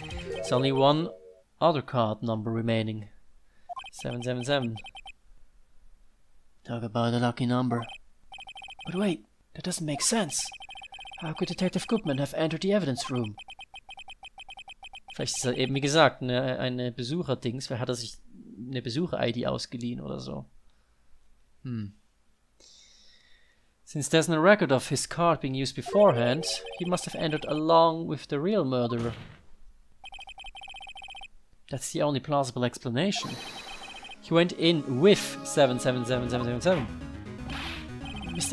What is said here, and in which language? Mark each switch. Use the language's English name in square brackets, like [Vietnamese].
[English] There's only one other card number remaining. 777. Talk about a lucky number. But wait, that doesn't make sense. How could Detective Goodman have entered the evidence room? [German] Vielleicht ist er eben, wie gesagt, eine Besucher-Dings. Vielleicht hat er sich eine Besucher-ID ausgeliehen oder so. [English] Since there's no record of his card being used beforehand, he must have entered along with the real murderer. That's the only plausible explanation. He went in with 777777. Mr.